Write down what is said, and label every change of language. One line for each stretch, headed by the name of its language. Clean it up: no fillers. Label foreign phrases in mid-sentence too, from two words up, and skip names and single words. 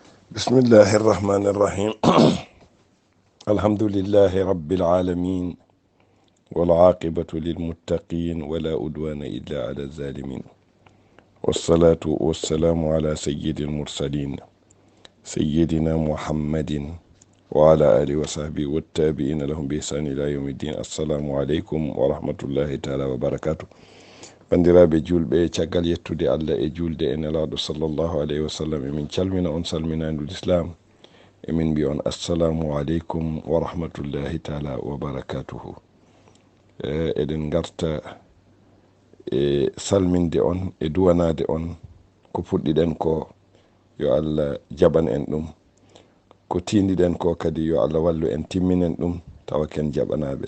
Arabic: بسم الله الرحمن الرحيم الحمد لله رب العالمين والعاقبة للمتقين ولا أدوان إلا على الظالمين والصلاة والسلام على سيد المرسلين سيدنا محمد وعلى آله وصحبه والتابعين لهم بإحسان إلى يوم الدين. السلام عليكم ورحمة الله تعالى وبركاته.
Fula: bandiraɓe julɓe caggal yettude Allah e julde e nelaɗo
Arabic: صلى الله عليه وسلم
Fula: emin calmina on salminandu l'islam emin mbi on
Arabic: السلام عليكم ورحمة الله تعالى وبركاته.
Fula: Eɗen garta e salminde on e duwanade on ko puɗɗiɗen ko yo Allah jaɓan en ɗum, ko tindiɗen ko kadi yo Allah wallu en timminen ɗum tawa ken jaɓanaɓe.